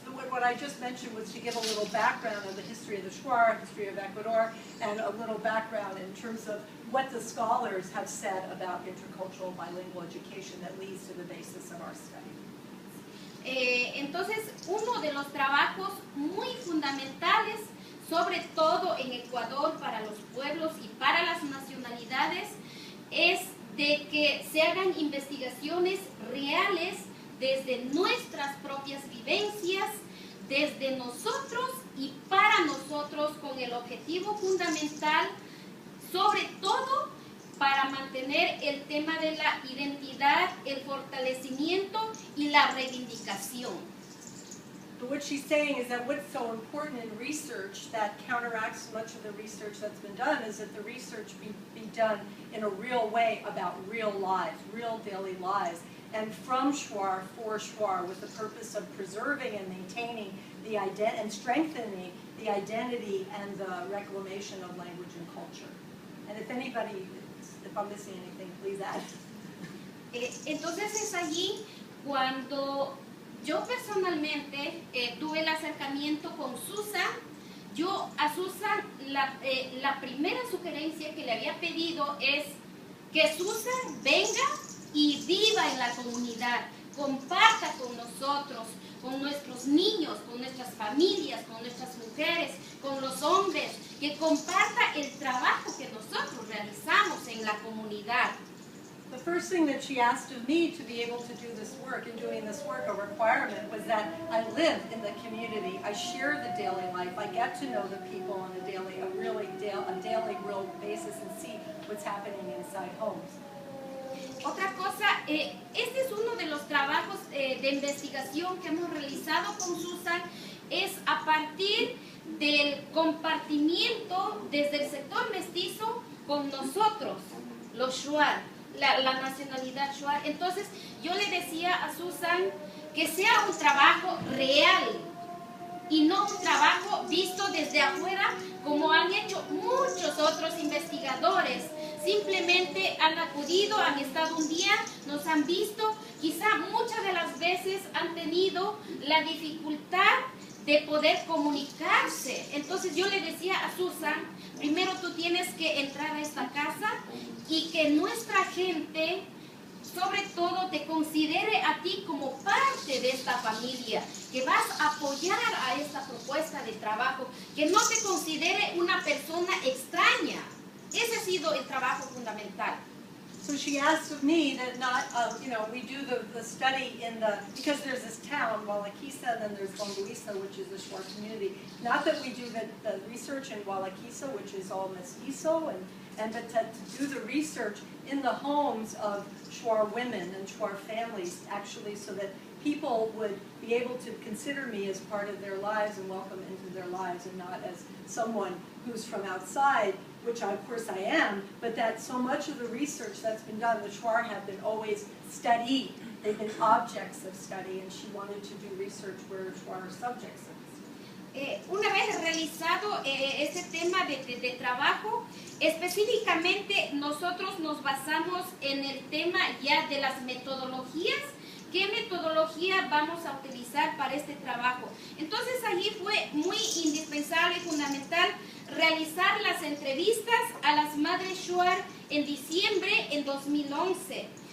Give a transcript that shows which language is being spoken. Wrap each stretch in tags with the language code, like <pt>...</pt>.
<en>What I just mentioned was to give a little background of the history of the Shuar, history of Ecuador, and a little background in terms of what the scholars have said about intercultural bilingual education that leads to the basis of our study.</en> <es>Entonces, uno de los trabajos muy fundamentales, sobre todo en Ecuador, para los pueblos y para las nacionalidades, es de que se hagan investigaciones reales desde nuestras propias vivencias, desde nosotros y para nosotros, con el objetivo fundamental, sobre todo, para mantener el tema de la identidad, el fortalecimiento y la reivindicación.</es> <en>But what she's saying is that what's so important in research that counteracts much of the research that's been done is that the research be done in a real way about real lives, real daily lives, and from Shuar for Shuar, with the purpose of preserving and maintaining the and strengthening the identity and the reclamation of language and culture. And if I'm missing anything, please add.</en> <es>Entonces es allí cuando yo personalmente tuve el acercamiento con Susan. Yo a Susan la primera sugerencia que le había pedido es que Susan venga y viva en la comunidad, comparta con nosotros, con nuestros niños, con nuestras familias, con nuestras mujeres, con los hombres, que comparta el trabajo que nosotros realizamos en la comunidad.</es> <en>The first thing that she asked of me to be able to do this work, and doing this work, a requirement, was that I live in the community. I share the daily life. I get to know the people on a daily, real basis and see what's happening inside homes.</en> <es>Otra cosa, este es uno de los trabajos de investigación que hemos realizado con Susan, es a partir del compartimiento desde el sector mestizo con nosotros, los Shuar, la nacionalidad Shuar. Entonces yo le decía a Susan que sea un trabajo real, y no un trabajo visto desde afuera como han hecho muchos otros investigadores. Simplemente han acudido, han estado un día, nos han visto, quizá muchas de las veces han tenido la dificultad de poder comunicarse. Entonces yo le decía a Susan, primero tú tienes que entrar a esta casa y que nuestra gente, sobre todo, te considere a ti como parte de esta familia, que vas a apoyar a esta propuesta de trabajo, que no te considere una persona extraña. Ese ha sido el trabajo fundamental.</es> <en>So she asked me that not, we do the study in because there's this town, Wallakisa, and then there's Bonguisa, which is the Shuar community. Not that we do the research in Wallakisa, which is all mestizo, but to do the research in the homes of Shuar women and Shuar families, actually, so that people would be able to consider me as part of their lives and welcome into their lives, and not as someone who's from outside, which of course I am, but that so much of the research that's been done, the Shuar have been always studied. They've been objects of study, and she wanted to do research where Shuar are subjects of study.</en> <es>Una vez realizado ese tema de trabajo, específicamente nosotros nos basamos en el tema ya de las metodologías. ¿Qué metodología vamos a utilizar para este trabajo? Entonces allí fue muy indispensable y fundamental realizar las entrevistas a las madres Shuar en diciembre en 2011.</es>